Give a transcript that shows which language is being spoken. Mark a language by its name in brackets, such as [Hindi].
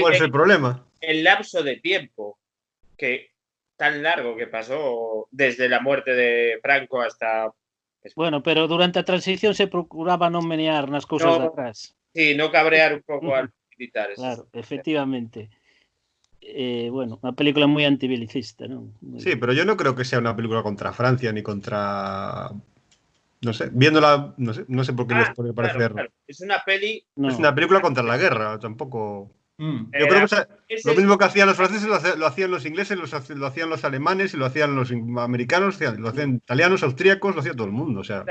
[Spanish] cuál es el problema. el lapso de tiempo que tan largo que pasó desde la muerte de Franco hasta... [Galician] Bueno, pero durante a transición se procuraba non menear nas cousas de [Spanish] No, [Galician] atrás. [Spanish] sí, no cabrear un poco a los militares. Claro, efectivamente. [Galician] Bueno, unha película moi antibelicista, non? [Spanish] Sí, pero yo no creo que sea una película contra Francia ni contra... No sé, viéndola, no sé por qué les puede parecer... Claro. Es una peli... No. Es una película contra la guerra, tampoco... Mm. Yo creo que lo es- mismo que hacían los franceses lo hacían los ingleses, lo hacían los alemanes y lo hacían los americanos, lo hacían italianos, austríacos, lo hacía todo el mundo. O sea,